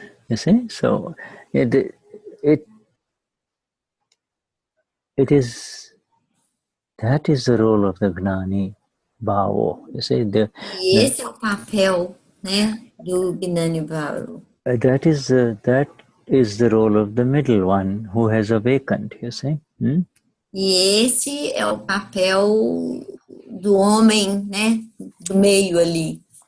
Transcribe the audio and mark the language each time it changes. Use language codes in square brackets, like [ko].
[en] You see, so it is, that is the role of the Gnani Bhavo. You see, [pt] esse é o papel, né, do Gnani Bhavo. [en] That is the role of the middle one who has awakened. You see. [pt] E esse é o papel do homem, né, do meio ali.